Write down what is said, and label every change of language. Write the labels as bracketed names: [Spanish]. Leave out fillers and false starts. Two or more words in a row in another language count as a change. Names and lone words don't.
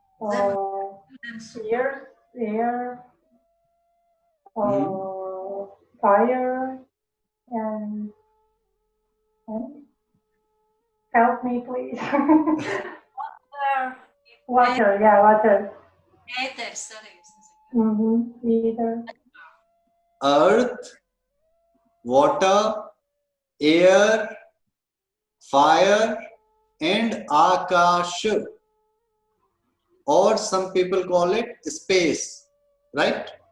[English] Air, fire and help me, please. Water, yeah, water. [Latvian] Ēters arī, es nezinu. [English] Mm-hmm. Either. Earth, water, air, fire, and Akash. Or some people call it space, right?